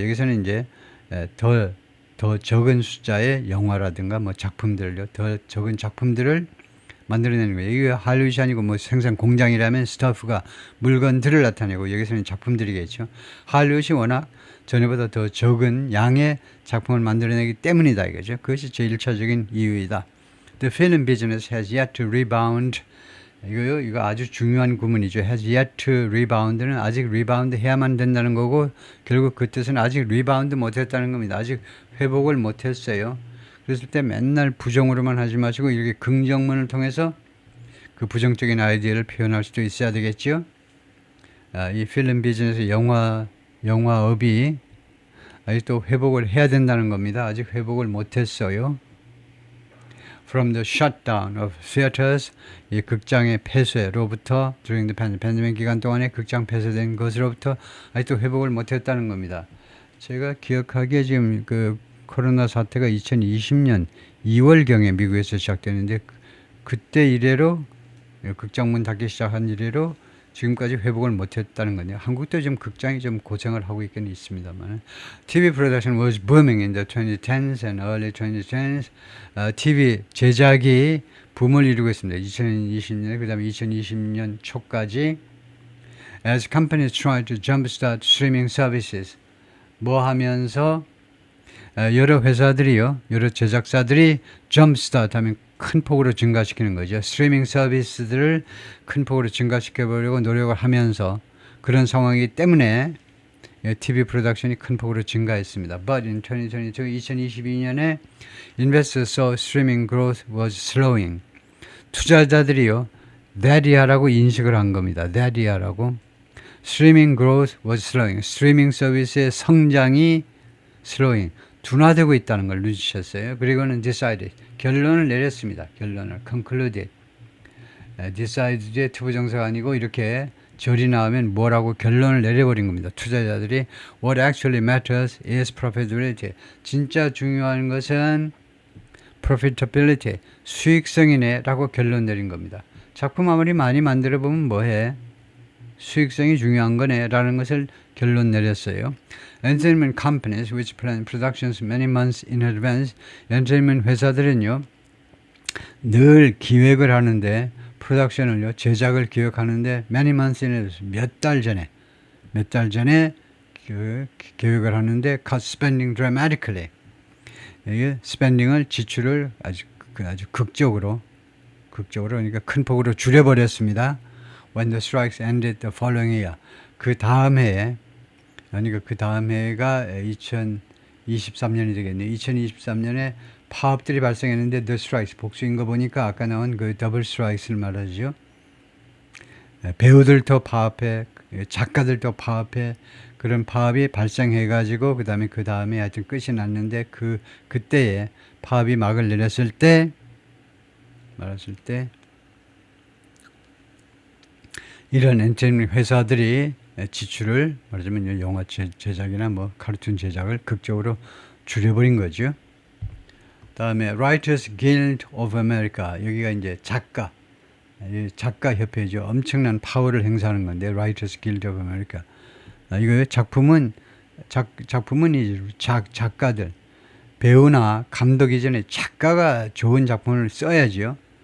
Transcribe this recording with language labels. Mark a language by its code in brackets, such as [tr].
[ko] 여기서는 이제 더 적은 숫자의 영화라든가 뭐 작품들요, 더 적은 작품들을 만들어내는 거예요. 이게 할리우드이 아니고 뭐 생산 공장이라면 스타프가 물건들을 나타내고 여기서는 작품들이겠죠. 할리우드이 워낙 전에보다 더 적은 양의 작품을 만들어내기 때문이다 이거죠. 그것이 제1차적인 이유이다. [en] The film business has yet to rebound. [ko] 이거 아주 중요한 구문이죠. [en] has yet to rebound [ko] 는 아직 리바운드 해야만 된다는 거고, 결국 그 뜻은 아직 리바운드 못했다는 겁니다. 아직 회복을 못했어요. 그랬을 때 맨날 부정으로만 하지 마시고 이렇게 긍정문을 통해서 그 부정적인 아이디어를 표현할 수도 있어야 되겠죠. 이 필름 비즈니스 영화업이 아직 또 회복을 해야 된다는 겁니다. 아직 회복을 못했어요. [en] From the shutdown of theaters, [ko] 이 극장의 폐쇄로부터 [en] during the pandemic [ko] 기간 동안에 극장 폐쇄된 것으로부터 아직도 회복을 못했다는 겁니다. 제가 기억하기에 지금 그 코로나 사태가 2020년 2월경에 미국에서 시작되는데 그때 이래로 극장문 닫기 시작한 이래로 지금까지 회복을 못했다는 거네요. 한국도 지금 극장이 좀 고생을 하고 있긴 있습니다만. [en] TV production was booming in the 2010s and early 2010s. [ko] TV 제작이 붐을 이루고 있습니다. 2020년, 그 다음에 2020년 초까지. [en] As companies try to jumpstart streaming services. [ko] 뭐 하면서 여러 회사들이요, 여러 제작사들이 jumpstart 하면 큰 폭으로 증가시키는 거죠. 스트리밍 서비스들을 큰 폭으로 증가시켜보려고 노력을 하면서 그런 상황이기 때문에 TV 프로덕션이 큰 폭으로 증가했습니다. [en] But in 2022년에 investors saw streaming growth was slowing. [ko] 투자자들이요, that이야라고 인식을 한 겁니다. that이야라고. [en] Streaming growth was slowing. [ko] 스트리밍 서비스의 성장이 slowing. 둔화되고 있다는 걸 눈치챘어요. 그리고는 decided, 결론을 내렸습니다. 결론을 concluded. decided의 투부정사가 아니고 이렇게 절이 나오면 뭐라고 결론을 내려버린 겁니다. [en] 투자자들이 what actually matters is profitability. [ko] 진짜 중요한 것은 profitability, 수익성이네 라고 결론 내린 겁니다. 작품 아무리 많이 만들어 보면 뭐해? 수익성이 중요한 거네 라는 것을 결론 내렸어요. [en] Entertainment companies which plan productions many months in advance. [ko] 엔터테인먼트 회사들은요, 늘 기획을 하는데, 프로덕션을요, 제작을 기획하는데 [en] many months in advance, [ko] 몇 달 전에 계획을 하는데 [en] cut spending dramatically. [ko] 이게 스펜딩을, 지출을 아주 극적으로 그러니까 큰 폭으로 줄여버렸습니다. [en] When the strikes ended the following year. [ko] 그 다음 해에, 그러니까 그 다음 해가 2023년이 되겠네요. 2023년에 파업들이 발생했는데 [en] the strikes, [ko] 복수인 거 보니까 아까 나온 그 더블 스트라이크를 말하죠. 배우들도 파업해, 작가들도 파업해, 그런 파업이 발생해가지고 그 다음에 하여튼 끝이 났는데 그때에 파업이 막을 내렸을 때 이런 엔터테인먼트 회사들이 지출을 말하자면 영화 제작이나 뭐 카르툰 제작을 극적으로 줄여버린 거죠. 다음에 Writers Guild of America. 여기가 이제 작가 협회죠. 엄청난 파워를 행사하는 건데 Writers Guild of America. 이거 작품은 이제 작가들, 배우나 감독 이전에 작가가 좋은 작품을 써야죠.